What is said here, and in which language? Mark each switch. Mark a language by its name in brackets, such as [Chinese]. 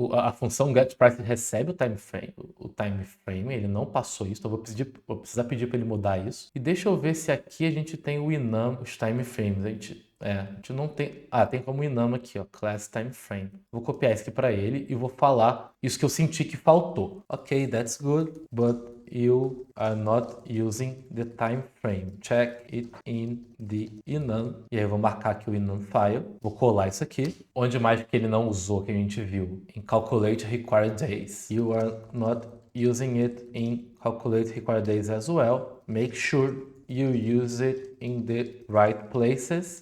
[Portuguese] A função getPrice recebe o time frame, ele não passou isso, então vou precisar pedir para ele mudar isso. E deixa eu ver se aqui a gente tem o enum, os time frames. A gente não tem... tem como enum aqui, ó, class time frame. Vou copiar isso aqui para ele e vou falar isso que eu senti que faltou. [English] Ok, that's good, but you are not using the time frame. Check it in the enum. [Portuguese] E aí eu vou marcar aqui o enum file. Vou colar isso aqui. Onde mais que ele não usou, que a gente viu? Em calculate required days. [English] You are not using it in calculate required days as well. Make sure you use it in the right places.